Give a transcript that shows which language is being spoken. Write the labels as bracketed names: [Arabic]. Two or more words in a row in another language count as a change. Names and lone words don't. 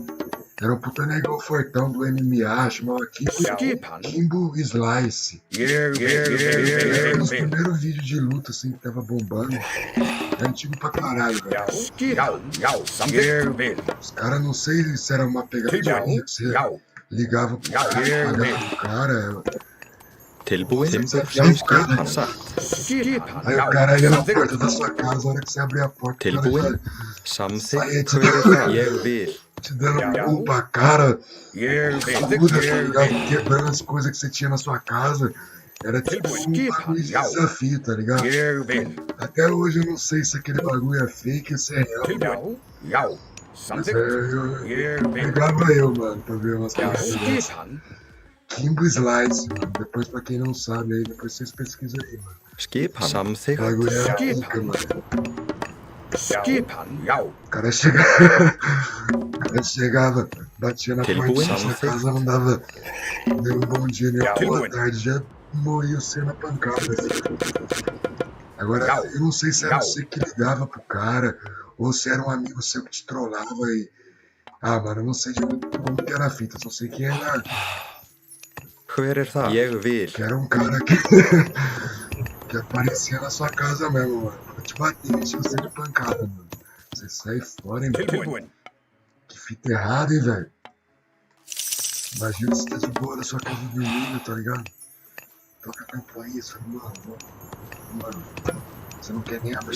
[Portuguese] Era um puta negão fortão do MMA, chamava Kimbo Slice. Era um dos primeiros vídeos de luta, assim, que tava bombando. É antigo pra caralho, velho. Os caras, não sei se era uma pegadinha que você ligava pro cara, pagava pro cara. [Icelandic] Tilbúin. Skipan. Satt. [Portuguese] Aí o cara ia na porta da sua casa, a hora que você abria a porta, o cara [Icelandic] Tilbúin. [Portuguese] já [Icelandic] Samþykkt. Hver þar? Ég vil. [Portuguese] te dando um cu pra cara, [Icelandic] Ég vil. [Portuguese] muda, tá ligado? Quebrando as coisas que você tinha na sua casa. Era tipo um bagulho de desafio, tá ligado? [Icelandic] Ég vil. [Portuguese] Até hoje eu não sei se aquele bagulho é fake ou se é real. [Icelandic] Tilbúin. Já. [Portuguese] Mas [Icelandic] Samþykkt. [Portuguese] eu [Icelandic] Ég vil. [Portuguese] pegava eu, mano, pra ver umas coisas dessas. [Icelandic] Skipan. [Portuguese] Kimbo Slice, mano. Depois, pra quem não sabe aí, depois vocês pesquisam aí, mano. [Icelandic] Skipan. [Portuguese] O [Icelandic] Samþykkt. [Portuguese] bagulho é pica, mano. [Icelandic] Skipan. Já. [Portuguese] O cara chegava, batia na porta da sua casa, não dava nem um bom dia, nem uma boa tarde, já morria você na pancada. Agora, eu não sei se era você que ligava pro cara, ou se era um amigo seu que te trollava e... Ah, mano, eu não sei de como que era a fita, só sei que era... [Icelandic] Hver þar? Ég vil. [Portuguese] Que era um cara que aparecia na sua casa mesmo, mano. Pra te bater, tinha você de pancada, mano. Você sai fora, hein, mano. [Icelandic] Tilbúin. [Portuguese] Que fita errada, hein, velho. Imagina você tá de boa na sua casa dormindo, tá ligado? Toca a campainha, você fala, mano, você não quer nem abrir a